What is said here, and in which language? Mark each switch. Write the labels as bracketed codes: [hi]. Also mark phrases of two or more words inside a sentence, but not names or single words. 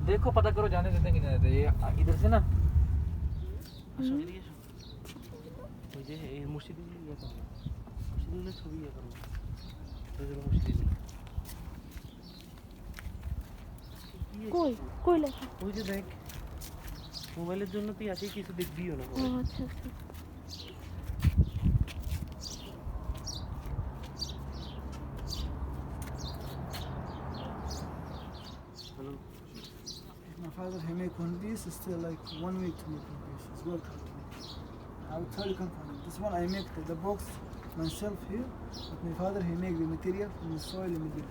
[ur] دیکھو پتہ کرو جانے دیتے کہ نہیں دیتے. یہ ادھر سے نا [bn] কই লেখা? ওই যে দেখ মোবাইলের জন্য তুই আসি কিছু দেখবিও না. ও আচ্ছা আচ্ছা. [en] My father, he make one piece, it's still like 1 week to make one piece. It's worth it. I would tell you, come find it. This one I make the box myself here, but my father, he make the material from the soil and material.